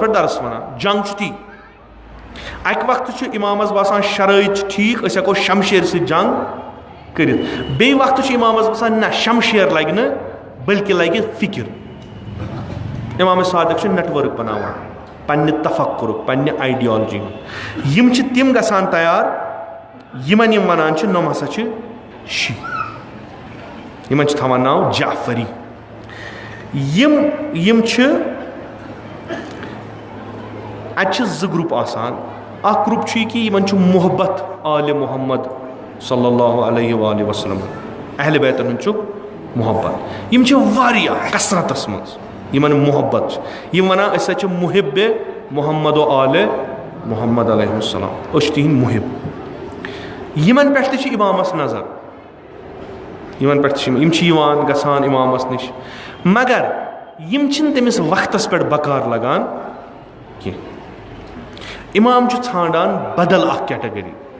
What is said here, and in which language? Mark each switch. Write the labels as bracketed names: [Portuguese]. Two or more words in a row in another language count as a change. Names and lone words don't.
[Kashmiri] پٮ۪ٹھ درس ونان جنگ چھُ تی اکہِ وقتہٕ چھُ امامس باسان شرٲیط چھِ ٹھیٖک أسۍ ہٮ۪کو شمشیر سۭتۍ جنگ کٔرِتھ بیٚیہِ وقتہٕ چھُ امامس باسان نہ شمشیر لگہِ نہٕ بلکہِ لگہِ فکر امام صادق چھُ نیٹؤرک بناوان پننہِ تفکرُک پننہِ آیڈیالجی ہُنٛد یِم چھِ تِم گژھان تیار یِمن یِم ونان چھِ نۄم ہسا چھِ شی یِمن چھِ تھاوان ناو جعفری یِم چھِ اتہِ چھِ 2 گروپ آسان اکھ گروپ چھُ یہِ کہِ یِمن چھُ محبت آلِ محمد [Arabic] صلی اللہ علیہ وآلہ [Kashmiri] وسلم اہلِ بیتن ہُنٛد چھُکھ محبت یِم چھِ واریاہ کثرتس منٛز یِمن محبت چھِ یِم ونان أسۍ ہسا چھِ محب محمد و آلِ محمد [Arabic] علیہ السلام [Kashmiri] أسۍ چھِ تِہنٛدۍ محب یِمن پٮ۪ٹھ تہِ چھِ امامس نظر یِمن پٮ۪ٹھ تہِ چھِ یِم چھِ یِوان گژھان امامس نِش मगर यम छिन तमिस वक्तस पे बकार लगान कि इमाम ठान बदल अख कैटेगरी